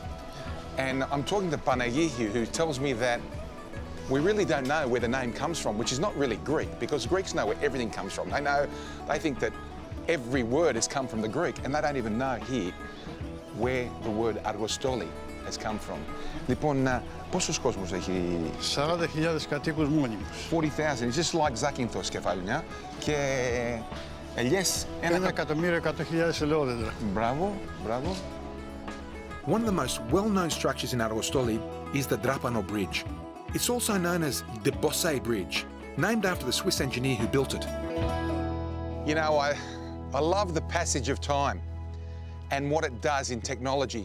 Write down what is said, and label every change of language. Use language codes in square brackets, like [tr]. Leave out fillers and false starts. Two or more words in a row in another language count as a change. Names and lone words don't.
[en] And I'm talking to Panagiki, who tells me that we really don't know where the name comes from, which is not really Greek, because Greeks know where everything comes from. They think that every word has come from the Greek, and they don't even know here where the word Argostoli has come from. [el] Λοιπόν, πόσος κόσμος έχει? 40.000 κατοίκους μόνιμους. 40,000. [en] It's just like Zakynthos, Kefalonia. [el] Και ελιές 1.100.000 ελαιόδεντρα. Μπράβο, μπράβο. [en] One of the most well-known structures in Argostoli is the Drapano Bridge. It's also known as the Bosse Bridge, named after the Swiss engineer who built it. You know, I love the passage of time and what it does in technology.